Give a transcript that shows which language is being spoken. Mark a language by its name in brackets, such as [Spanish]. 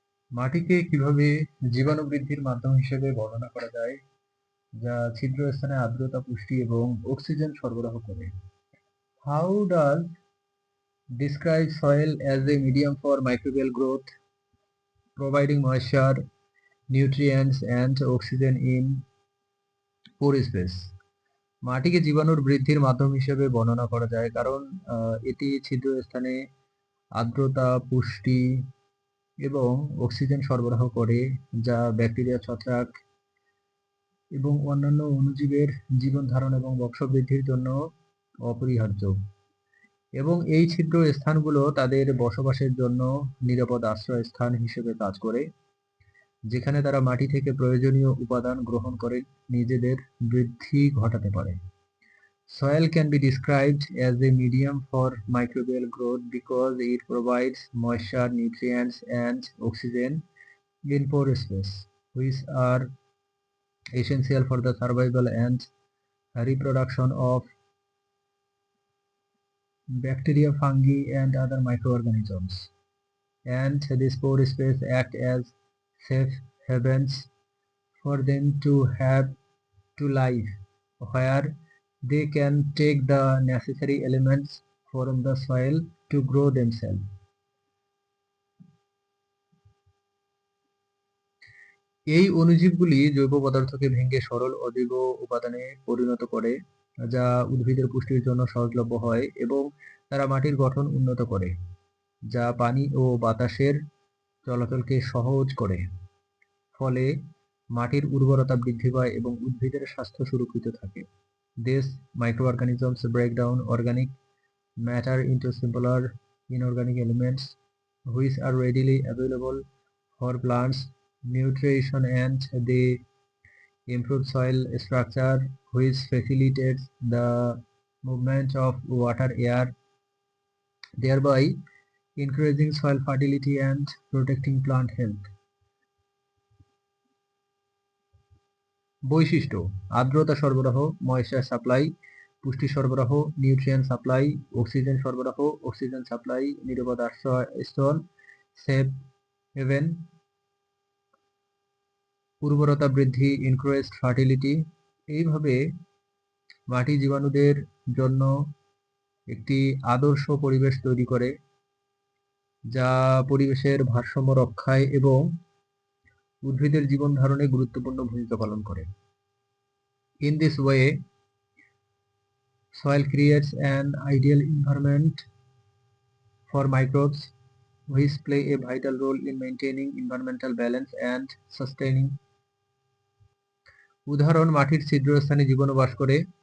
[Bangla] মাটিকে কিভাবে জীবাণু বৃদ্ধির মাধ্যম হিসেবে বর্ণনা করা যায়, যা ছিদ্র স্থানে আর্দ্রতা, পুষ্টি এবং অক্সিজেন সরবরাহ করে? [English] How does describe soil as a medium for microbial growth, providing moisture, nutrients and oxygen in pore space? [Bangla] মাটিকে জীবাণুর বৃদ্ধির মাধ্যম হিসেবে বর্ণনা করা যায় কারণ এটি ছিদ্র স্থানে আর্দ্রতা, পুষ্টি এবং অক্সিজেন সরবরাহ করে, যা ব্যাকটেরিয়া, ছত্রাক এবং অন্যান্য অণুজীবের জীবন ধারণ এবং বংশবৃদ্ধির জন্য অপরিহার্য। এবং এই ছিদ্র স্থানগুলো তাদের বসবাসের জন্য নিরাপদ আশ্রয়স্থান হিসেবে কাজ করে, যেখানে তারা মাটি থেকে প্রয়োজনীয় উপাদান গ্রহণ করে নিজেদের বৃদ্ধি ঘটাতে পারে। [English] Soil can be described as a medium for microbial growth because it provides moisture, nutrients, and oxygen in pore space, which are essential for the survival and reproduction of bacteria, fungi, and other microorganisms. And this pore space act as safe havens for them to have to live, where they can take the necessary elements from the soil to grow themselves. [Bangla] এই অণুজীবগুলি জৈব পদার্থকে ভেঙে সরল অজৈব উপাদানে পরিণত করে, যা উদ্ভিদের পুষ্টির জন্য সহজলভ্য হয়, এবং তারা মাটির গঠন উন্নত করে, যা পানি ও বাতাসের চলাচলকে সহজ করে। ফলে মাটির উর্বরতা বৃদ্ধি পায় এবং উদ্ভিদের স্বাস্থ্য সুরক্ষিত থাকে। [English] These microorganisms break down organic matter into simpler inorganic elements, which are readily available for plants nutrition, and they improve soil structure, which facilitates the movement of water, air, thereby increasing soil fertility and protecting plant health. [Bangla] বৈশিষ্ট্য: আর্দ্রতা সরবরাহ, [English] moisture supply, [Bangla] পুষ্টি সরবরাহ, [English] nutrient supply, [Bangla] oxygen সরবরাহ, [English] oxygen supply, [Bangla] নিরাপদ আশ্রয়স্থল, [English] safe haven, [Bangla] উর্বরতা বৃদ্ধি, [English] Increased fertility. [Bangla] এইভাবে মাটি জীবাণুদের জন্য একটি আদর্শ পরিবেশ তৈরি করে, যা পরিবেশের ভারসাম্য রক্ষায় এবং উদ্ভিদের জীবন ধারণে গুরুত্বপূর্ণ ভূমিকা পালন করে। [English] In this way, soil creates an ideal environment for microbes, which play a vital role in maintaining environmental balance and sustaining. [Bangla] উদাহরণ: মাটির ছিদ্রস্থানে জীবাণু বাস করে।